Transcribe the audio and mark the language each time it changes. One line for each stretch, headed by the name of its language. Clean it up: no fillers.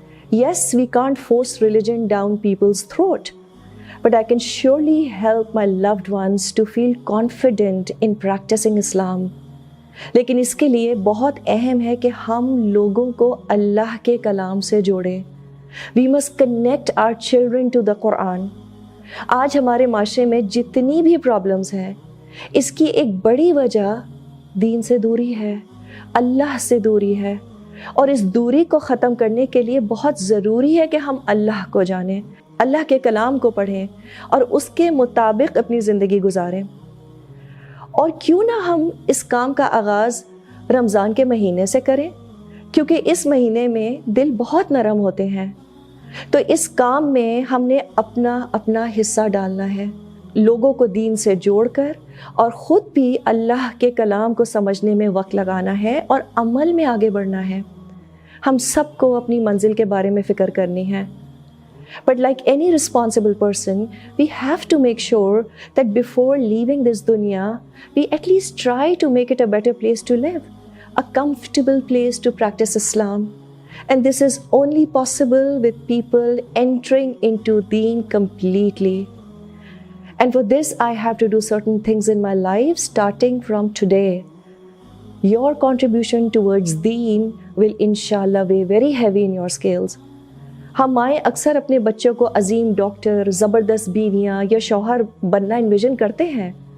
English: Yes, we can't force religion down people's throat, but I can surely help my loved ones to feel confident in practicing Islam.
Hindi: लेकिन इसके लिए बहुत अहम है कि हम लोगों को अल्लाह के कलाम से जोड़ें।
English: We must connect our children to the Quran.
Hindi: आज हमारे माशरे में जितनी भी प्रॉब्लम्स हैं, इसकी एक बड़ी वजह दीन से दूरी है, अल्लाह से दूरी है और इस दूरी को ख़त्म करने के लिए बहुत ज़रूरी है कि हम अल्लाह को जानें, अल्लाह के कलाम को पढ़ें और उसके मुताबिक अपनी ज़िंदगी गुजारें। और क्यों ना हम इस काम का आगाज़ रमज़ान के महीने से करें, क्योंकि इस महीने में दिल बहुत नरम होते हैं। तो इस काम में हमने अपना अपना हिस्सा डालना है, लोगों को दीन से जोड़कर और ख़ुद भी अल्लाह के कलाम को समझने में वक्त लगाना है और अमल में आगे बढ़ना है। हम सबको अपनी मंजिल के बारे में फ़िक्र करनी है।
English: But like any responsible person, we have to make sure that before leaving this dunya, we at least try to make it a better place to live, a comfortable place to practice Islam. And this is only possible with people entering into Deen completely. And for this, I have to do certain things in my life starting from today. Your contribution towards Deen will inshallah weigh very heavy in your scales.
Hindi: हम माएँ अक्सर अपने बच्चों को अजीम doctor, ज़बरदस्त बीवियाँ या शौहर बनना invasion करते हैं।